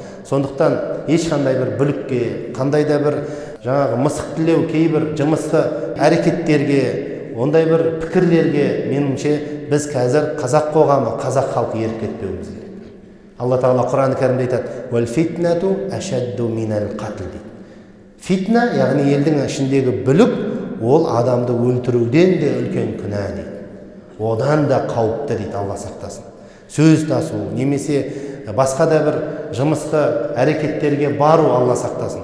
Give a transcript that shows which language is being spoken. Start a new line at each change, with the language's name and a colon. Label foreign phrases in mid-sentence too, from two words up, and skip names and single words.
Kazakh: Сондықтан ешқандай бір бүлікке, қандай да бір мысықтілеу, кейбір жымысқы әрекеттерге, ондай бір пікірлерге меніңше біз қазір қазақ қоғамы, қазақ халқы еріп кетпеуіміз керек. Алла Тағала Құран кәрімде айтады:
Arabic: «والفتنة أشد من القتل»
Kazakh: дейді. Фитна, яғни елдің ішіндегі бүлік, ол адамды өлтіруден де үлкен күнә дейді. Одан да қауіпті дейді, Алла сақтасын. Сөз тасу, немесе басқа да бір жымысқы әрекеттерге бару, Алла сақтасын.